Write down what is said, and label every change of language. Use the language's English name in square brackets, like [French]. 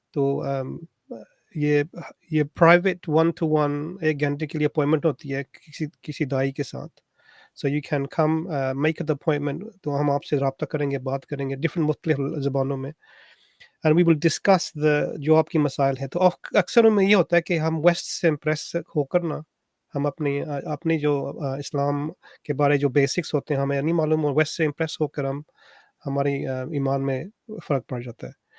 [Urdu] تو یہ private 1-to-1 1 گھنٹے کے لیے اپوائنٹمنٹ ہوتی ہے کسی دائی کے ساتھ. [English] So you can come make the appointment. [Urdu] تو ہم آپ سے رابطہ کریں گے بات کریں گے ڈفرینٹ مختلف زبانوں میں [English] and we will discuss [Urdu] جو آپ کی مسائل ہیں. تو اکثر میں یہ ہوتا ہے کہ ہم ویسٹ سے امپریس ہو کر نا ہم اپنی جو اسلام کے بارے جو بیسکس ہوتے ہیں ہمیں نہیں معلوم اور ویسٹ سے امپریس ہو کر ہماری ایمان میں فرق پڑ جاتا ہے.